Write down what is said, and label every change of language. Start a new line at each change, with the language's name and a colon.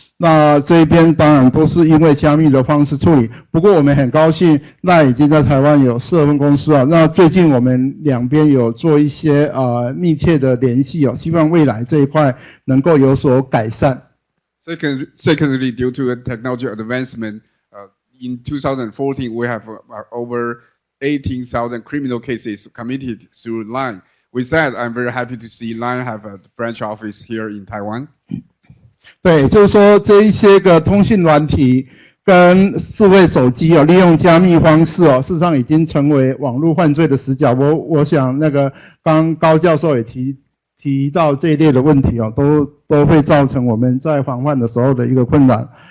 Chinese: 那这边当然都是因为加密的方式处理，不过我们很高兴 LINE 已经在台湾有设分公司那最近我们两边有做一些密切的联系希望未来这一块能够有所改善。
English: Secondly, due to technology advancement, in 2014 we have over 18,000 criminal cases committed through LINE. With that, I'm very happy to see LINE have a branch office here in Taiwan.
Chinese: 对，就是说这一些个通讯软体跟智慧手机利用加密方式事实上已经成为网络犯罪的死角。我想那个刚高教授也提到这一类的问题都会造成我们在防范的时候的一个困难。